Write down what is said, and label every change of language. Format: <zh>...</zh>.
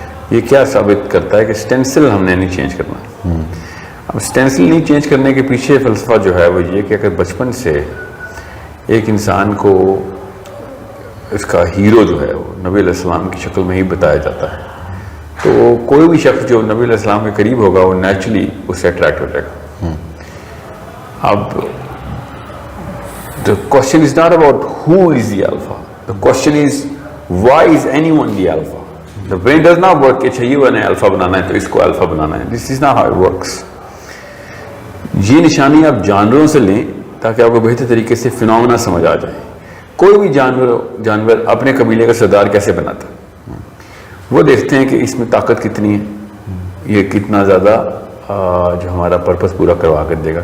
<ur>یہ کیا ثابت کرتا ہے کہ اسٹینسل ہم نے نہیں چینج کرنا. اب اسٹینسل نہیں چینج کرنے کے پیچھے فلسفہ جو ہے وہ یہ کہ اگر بچپن سے ایک انسان کو اس کا ہیرو جو ہے وہ نبی علیہ السلام کی شکل میں ہی بتایا جاتا ہے تو کوئی بھی شخص جو نبی علیہ السلام کے قریب ہوگا وہ نیچرلی اس سے اٹریکٹ ہو جائے گا.</ur> <en>اب the question is not about who is the alpha, the question is why is anyone the alpha. The brain does not work</en> <ur>کہ اچھا یہ نے الفا بنانا ہے تو اس کو الفا بنانا ہے.</ur> <en>This is not how it works.</en> <ur>یہ نشانی آپ جانوروں سے لیں تاکہ آپ کو بہتر طریقے سے فنومنا سمجھ آ جائے. کوئی بھی جانور اپنے قبیلے کا سردار کیسے بناتا ہے؟ وہ دیکھتے ہیں کہ اس میں طاقت کتنی ہے, یہ کتنا زیادہ جو ہمارا پرپس پورا کروا کر دے گا.</ur>